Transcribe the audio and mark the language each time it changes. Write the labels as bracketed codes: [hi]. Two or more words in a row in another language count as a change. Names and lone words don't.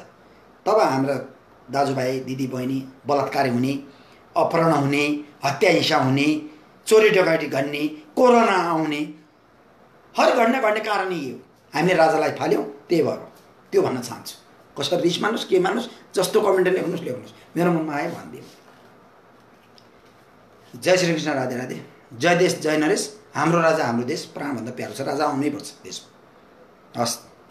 [ne] तब हाम्रा दाजुभाइ दिदीबहिनी बलात्कार हुने, अपहरण हुने, हत्या हिंसा हुने, चोरी डकैती गर्ने, कोरोना आउने, हर घटना घट्ने कारण यही हो। हामीले राजालाई फाल्यौँ, त्यही भएर त्यो भन्न चाहन्छु। कसरी रिस मान्नुहोस्, के मान्नुहोस्, जस्तो कमेन्ट लेख्नुहोस्, मेरो मनमा आयो भनिदिउँ। जय श्री कृष्ण, राधे राधे, जय देश जय नरेश। हाम्रो राजा हाम्रो देश प्राणभन्दा प्यारो छ, राजा आउनै पर्छ देशमा। हस्।